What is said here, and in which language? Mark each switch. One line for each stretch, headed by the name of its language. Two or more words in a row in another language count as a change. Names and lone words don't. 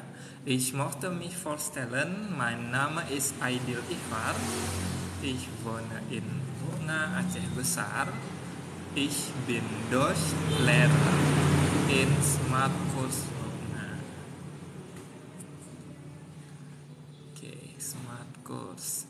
German: Ich möchte mich vorstellen, mein Name ist Aidil Ifar. Ich wohne in Bunga, Aceh Besar. Ich bin Deutschlehrer in Smart Course Bunga. Oke, Smart Course.